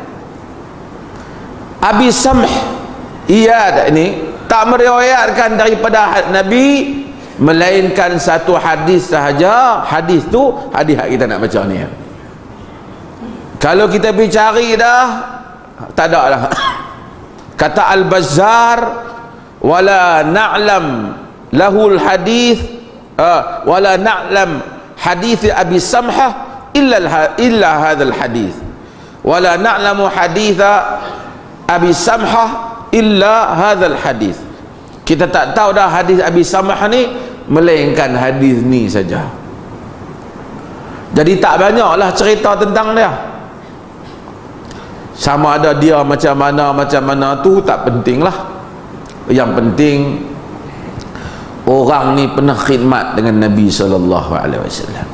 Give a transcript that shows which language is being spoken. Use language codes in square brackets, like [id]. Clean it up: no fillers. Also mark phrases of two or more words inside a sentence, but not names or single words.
[ms] Abi Samh Iyad ni tak meriwayatkan daripada Nabi, melainkan satu hadis sahaja. Hadis tu hadis yang kita nak baca ni. Kalau kita pergi cari dah tak ada lah. [ar] Kata Al-Bazzar ولا نعلم له الحديث ولا نعلم حديث أبي سمحة إلا هذا الحديث ولا نعلم حديث أبي سمحة إلا هذا الحديث, wala na'lamu hadith Abi Samhah illa hadzal hadith. [ms] Kita tak tahu dah hadis Abi Samhah ni melainkan hadis ni saja. Jadi tak banyaklah cerita tentang dia. Sama ada dia macam mana tu tak penting lah. Yang penting orang ni pernah khidmat dengan Nabi SAW.